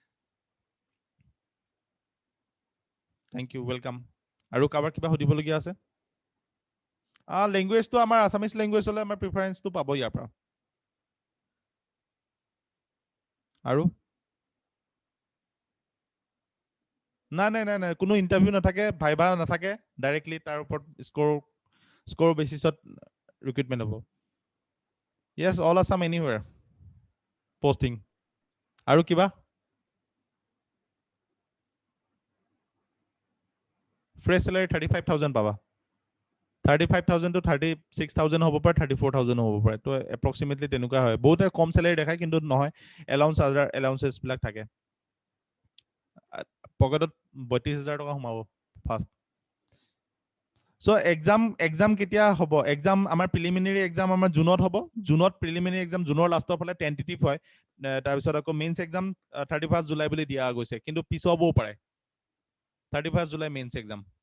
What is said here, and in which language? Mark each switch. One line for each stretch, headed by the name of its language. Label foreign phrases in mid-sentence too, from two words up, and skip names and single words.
English: thank you welcome
Assamese: আৰু কাবাৰ কিবা সুধিবলগীয়া আছে ল্যাঙ্গুৱেজটো আমাৰ
English: Assamese language
Assamese: হলে আমাৰ প্ৰিফাৰেন্সটো পাব ইয়াৰ পৰা আৰু নাই কোনো ইন্টাৰভিউ নাথাকে ভাইভা নাথাকে ডাইৰেক্টলি তাৰ ওপৰত স্কোৰ বেসিছত ৰিক্ৰুটমেন্ট হ'ব
English: yes all Assam anywhere posting
Assamese: আৰু কিবা
English: fresh salary
Assamese: 35000 পাবা 35000 to 36000 হ'ব পাৰে 34000 হ'ব পাৰে তো approximately তেনেকুৱা হয় বহুতে কম salary দেখায় কিন্তু নহয় allowances বিলাক থাকে পকেটত 32000 টকা সোমাব
English: first so exam
Assamese: কেতিয়া হ'ব এক্সাম আমাৰ
English: preliminary exam
Assamese: আমাৰ জুনত হ'ব জুনত
English: preliminary exam
Assamese: জুনৰ লাষ্টৰ ফালে টেন্টেটিভ হয় তাৰ পিছত আকৌ
English: mains exam
Assamese: 31 জুলাই বুলি দিয়া গৈছে কিন্তু পিছবও পাৰে 31 জুলাই
English: mains exam